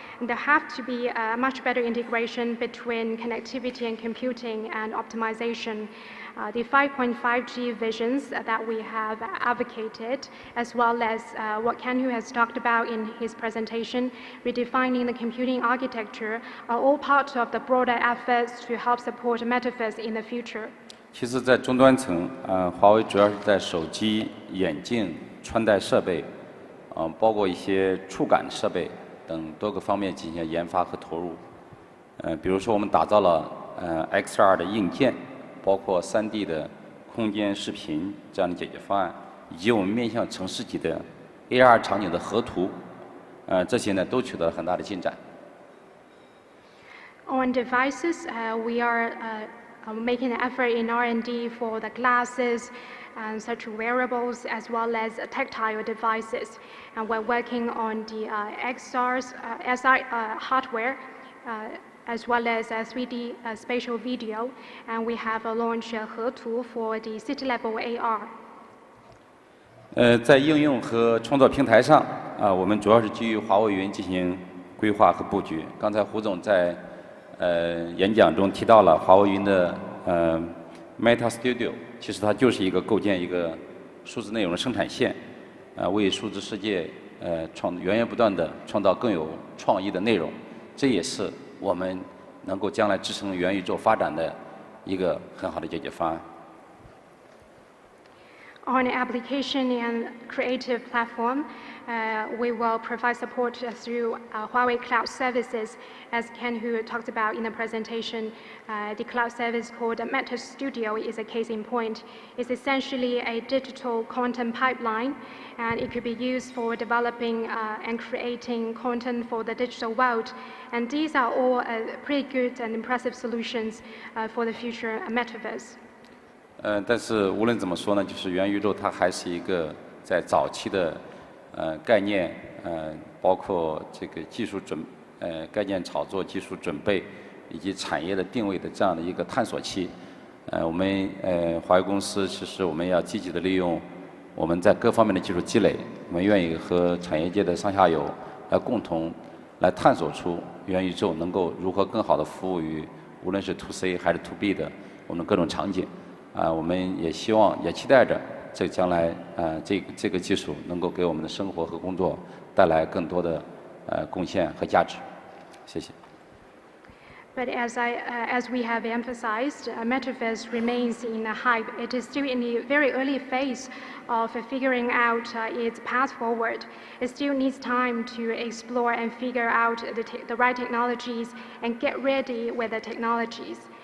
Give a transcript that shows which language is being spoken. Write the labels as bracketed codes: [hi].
[en] And there have to be a much better integration between connectivity and computing and optimization. The 5.5G visions that we have advocated, as well as what Ken Hu has talked about in his presentation, redefining the computing architecture, are all part of the broader efforts to help support metaverse in the future. [zh] 其实，在终端层，华为主要是在手机、眼镜、穿戴设备，包括一些触感设备等多个方面进行研发和投入。比如说，我们打造了XR 的硬件，包括3D 的空间视频这样的解决方案，以及我们面向城市级的 AR 场景的河图，这些呢都取得了很大的进展。 [en] On devices, we are making an effort in R&D for the glasses and such wearables as well as tactile devices. And we're working on the SI hardware as well as 3D spatial video. And we have launched Hetu for the city level AR. [zh] 在应用和创作平台上，我们主要是基于华为云进行规划和布局。刚才胡总在演讲中提到了华为云的Meta Studio， 其实它就是一个构建一个数字内容的生产线，为数字世界源源不断的创造更有创意的内容，这也是我们能够将来支撑元宇宙发展的一个很好的解决方案。 [en] On application and creative platform, we will provide support through Huawei Cloud Services. As Ken Hu talked about in the presentation, the cloud service called Meta Studio is a case in point. It's essentially a digital content pipeline, and it could be used for developing and creating content for the digital world. And these are all pretty good and impressive solutions for the future metaverse. [zh] 但是无论怎么说呢，就是元宇宙它还是一个在早期的概念，包括这个技术概念炒作、技术准备以及产业的定位的这样的一个探索期。我们华为公司其实我们要积极的利用我们在各方面的技术积累，我们愿意和产业界的上下游来共同来探索出元宇宙能够如何更好的服务于无论是 to C 还是 to B 的我们各种场景。我们也希望也期待着这将来这个技术能够给我们的生活和工作带来更多的贡献和价值。谢谢。 [en] But as we have emphasized, metaverse remains in a hype. It is still in the very early phase of figuring out its path forward. It still needs time to explore and figure out the right technologies and get ready with the technologies.